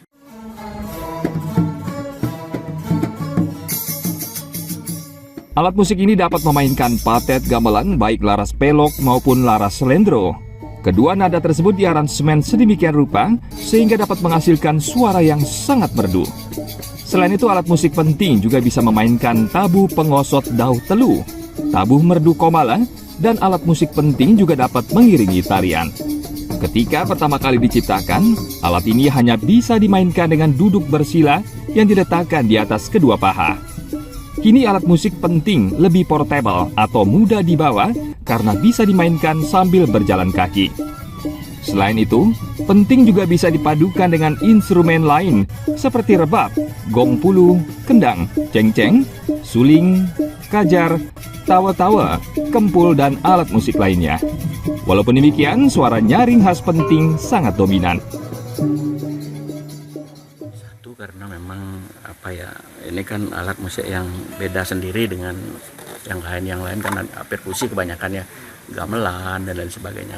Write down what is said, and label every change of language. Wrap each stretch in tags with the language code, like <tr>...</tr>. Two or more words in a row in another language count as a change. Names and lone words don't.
<id>Alat musik ini dapat memainkan patet gamelan baik laras pelok maupun laras selendro. Kedua nada tersebut diaransemen sedemikian rupa sehingga dapat menghasilkan suara yang sangat merdu. Selain itu, alat musik penting juga bisa memainkan tabuh pengosot daun telu, tabuh merdu komala, dan alat musik penting juga dapat mengiringi tarian. Ketika pertama kali diciptakan, alat ini hanya bisa dimainkan dengan duduk bersila yang diletakkan di atas kedua paha. kini alat musik penting lebih portable atau mudah dibawa karena bisa dimainkan sambil berjalan kaki. Selain itu, penting juga bisa dipadukan dengan instrumen lain seperti rebab, gong pulu, kendang, cengceng, suling, kajar, tawa-tawa, kempul, dan alat musik lainnya. Walaupun demikian, suara nyaring khas penting sangat dominan. Satu karena memang ini kan alat musik yang beda sendiri dengan yang lain kan perkusi kebanyakan ya, gamelan dan lain sebagainya.</id>